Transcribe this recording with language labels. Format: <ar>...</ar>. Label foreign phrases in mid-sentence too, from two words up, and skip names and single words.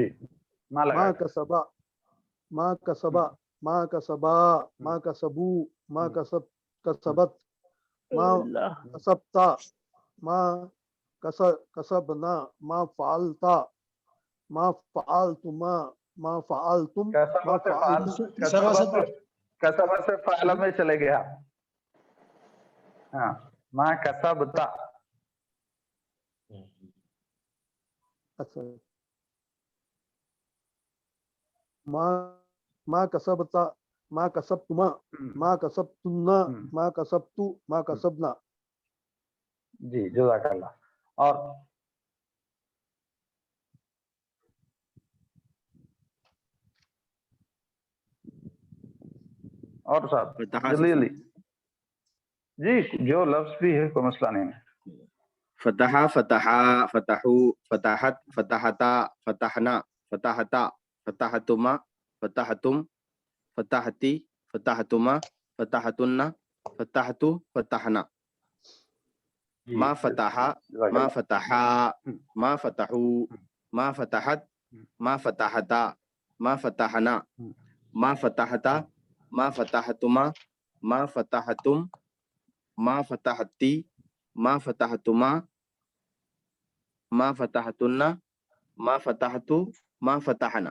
<ar>ما کسبا, ما کسبا, ما کسبا, ما کسبو, ما کسبت, ما کسبتا, ما کسبنا, ما فعلتا, ما فعلتما, ما فعلتم, ما فعلتم.</ar> <ur>کسبہ سے فعل میں چلے گیا. ہاں</ur> <ar>ما کسبتا. اچھا, ما کسبتا, ما کسبتما, ما کسبتنا, ما کسبتو, ما کسبنا.</ar> <ur>جی</ur> <ar>جزاک اللہ.</ar> <ur>اور صاحب جلدی جلدی. جی جو لفظ بھی ہے کوئی مسئلہ نہیں ہے.</ur> <ar>فتحا, فتحا, فتحو, فتحت, فتحتا, فتحنا, فتحتا, فتحتما, فتحتم, فتحتی, فتحتما, فتحتن, فتحتو, فتحنا. ما فتحا, ما فتحا, ما فتحو, ما فتحت, ما فتحتا, ما فتحنا, ما فتحتا, ما فتحتما, ما فتحتم, ما فتحتی, ما فتحتما, ما فتحتن, ما فتحتو, ما فتحنا.</ar>